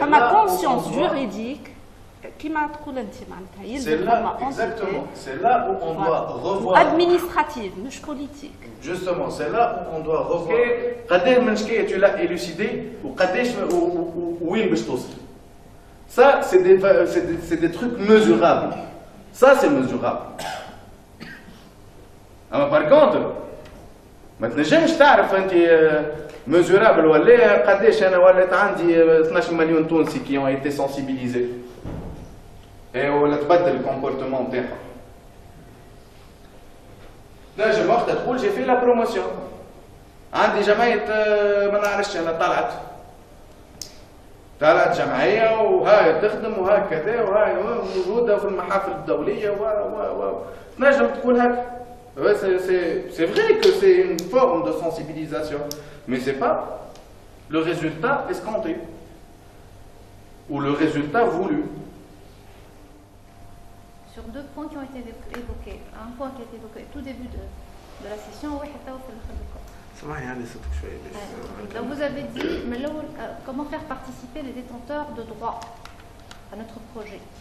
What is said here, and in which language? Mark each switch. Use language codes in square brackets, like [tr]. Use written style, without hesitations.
[ar] فما كونسيونس جوريديك كيما تقول انت معناتها يلزم فما [fr] exactement c'est là où on doit revoir administrative [ar] مش [fr] politique. Justement c'est là où on doit revoir [ar] قداش من شكايه [fr] tu l'as élucidé [ar] وقداش وين باش توصل. [fr] Ça c'est des trucs mesurables. Ça c'est mesurable. [ar] اما [fr] par contre [ar] ما تنجمش تعرف انت mesurable ولا قداش انا ولات عندي 12 مليون تونسي [fr] qui ont été sensibilisés [ar] ولا تبدل الكومبورتمون نتاعهم. نجم وقتها تقول جي في لا بروموسيون عندي جمعيه ما نعرفش انا طلعت جمعيه وهاي تخدم وهاي كذا وهاي موجوده في المحافل الدوليه و نجم تقول هكا. [fr] C'est vrai que c'est une forme de sensibilisation, mais ce n'est pas le résultat escompté ou le résultat voulu. Sur deux points qui ont été évoqués, un point qui a été évoqué au tout début de la session, donc vous avez dit comment faire participer les détenteurs de droits à notre projet.